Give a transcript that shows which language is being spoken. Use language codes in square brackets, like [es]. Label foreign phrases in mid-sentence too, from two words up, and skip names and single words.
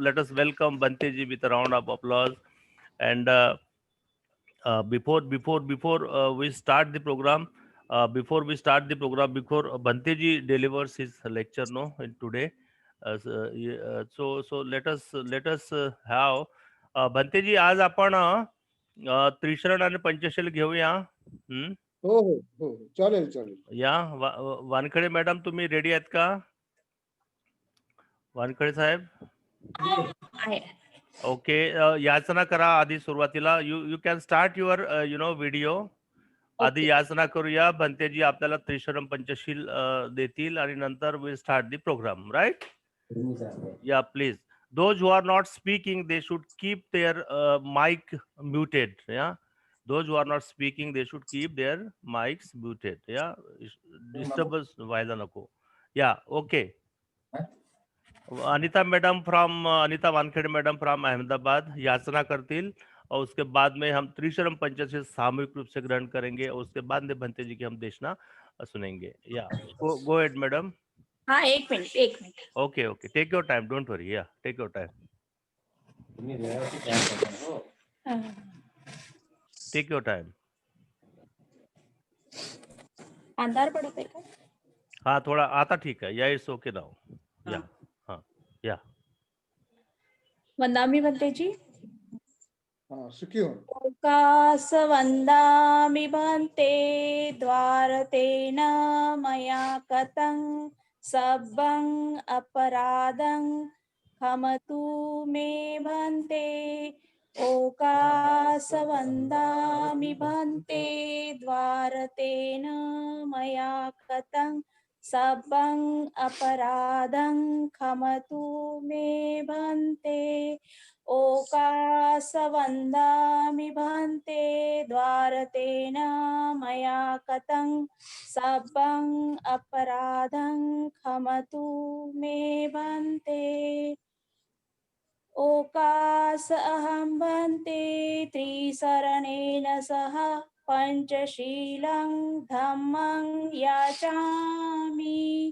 [en] Let us welcome Banteji with a round of applause. And before we start the program, before Banteji delivers his lecture, no, in today. So let us have Banteji, [mr] आज आपण त्रिशरण आणि पंचशील घेऊया. हम्म. हो हो हो चालेल चालेल. या वानखडे मॅडम, तुम्ही रेडी आहेत का? वानखडे साहेब. ओके, याचना करा आधी सुरुवातीला. [en] You can start your video. [mr] आधी याचना करूया. बनतेजी आपल्याला त्रिशरण पंचशील देतील आणि नंतर [en] we start the program, right? Ya please. Those who are not speaking, they should keep their mic muted. Yeah, those who are not speaking, they should keep their mics muted. [mr] Yeah, disturbance व्हायला नको. [en] Yeah, okay. [hi] अनिता मैडम फ्रॉम अनिता वानखेड़े मैडम फ्रॉम अहमदाबाद [mr] याचना करतील, [hi] और उसके बाद में हम त्रिशरम पंचशील सामूहिक रूप से ग्रहण करेंगे, और उसके बाद में भंते जी की हम देशना सुनेंगे. [en] Ya go ahead madam. [hi] हाँ, एक मिनट. [en] Okay okay, take your time, don't worry. Ya take your time, take your time. [mr] अंधार पडत आहे का? [hi] हाँ, थोड़ा आता ठीक है. [en] Ya it's okay now. या हाँ या. [pi] वंदामी भंतेजी. [hi] हाँ, सुखी हो. [pi] ओकास वंदामि भंते द्वारतेन मया कतं सब्बं अपराधं क्षमतु मे भंते. ओकास वंदामि भंते द्वारतेन मया कतं सब्बं अपराधं क्षमतु मे भंते. ओकास वंदामि भंते द्वारतेन मया कतं सब्बं अपराधं क्षमतु मे भंते. ओकास अहं भंते त्रिसरणेन सह पंचशीलं धम्मं याचामि.